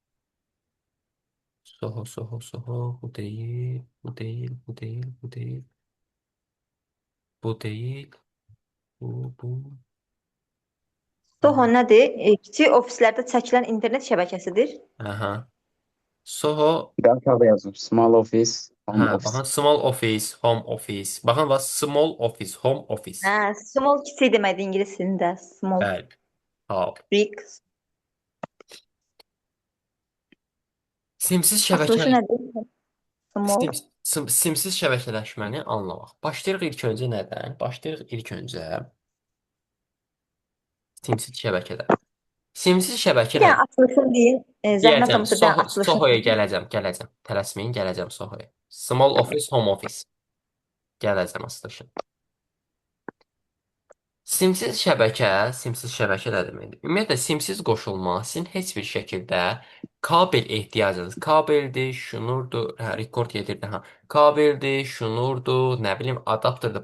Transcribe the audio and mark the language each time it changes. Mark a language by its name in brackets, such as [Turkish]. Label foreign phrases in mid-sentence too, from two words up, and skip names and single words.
[Azerbaijani] SOHO. Bu deyil, bu deyil, bu deyil, bu deyil, bu deyil, bu. Soho nədir? Kiçik ofislərdə çəkilən internet şəbəkəsidir. Aha. SOHO. Bir aşağıda yazılır. [English] Small office, home [Azerbaijani] Hə, [English] office. baxın, small office, home office. [Azerbaijani] Baxın, bax, [English] small office, home office. [Azerbaijani] Hə, small kiçik deməkdir ingilis dilində. Small, Bəli. Hal. big. Simsiz şəbəkə Açılışı nədir? Small. simsiz şəbəkələşməni anlamaq. Başlayırıq ilk öncə nədən? Başlayırıq ilk öncə simsiz şəbəkədən. Simsiz şəbəkə Bir dənə nədir? açılışını deyin. Zəhmət Deyəcəm, olmasa bir dənə açılışını Sohoya deyin. gələcəm. Tələsməyin, gələcəm Sohoya. [English] Small office, home office. [Azerbaijani] Gələcəm açılışın. Simsiz şəbəkə nə deməkdir? Ümumiyyətlə, simsiz qoşulma sizin heç bir şəkildə kabel ehtiyacınız, kabeldir, şunurdur, hə, rekord yedirdi, hə, kabeldir, şunurdur, nə bilim, adapterdir.